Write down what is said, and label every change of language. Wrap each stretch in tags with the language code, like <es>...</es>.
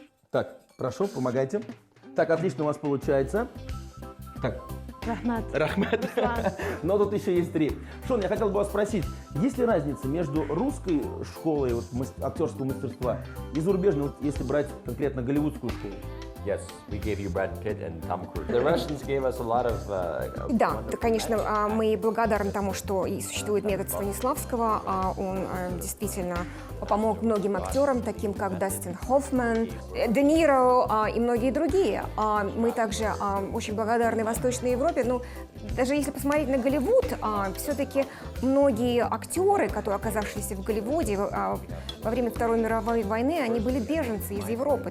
<ru>Так, прошу, помогайте. Так, отлично у вас получается. Так, Рахмат. Рахмат. Но тут еще есть 3. Шон, я хотел бы вас спросить, есть ли разница между русской школой актерского мастерства и зарубежной, вот если брать конкретно голливудскую школу?</ru> <en>Yes, we gave you Brad Pitt and Tom Cruise. The Russians gave us a lot of.</en> <ru>Да, конечно, мы благодарны тому, что и существует метод Станиславского. Он действительно помог многим актерам, таким как Дастин Хоффман, Де Ниро и многие другие. Мы также очень благодарны Восточной Европе. Но даже если посмотреть на Голливуд, все-таки многие актеры, которые оказавшиеся в Голливуде во время Второй мировой войны, они были беженцы из Европы.</ru>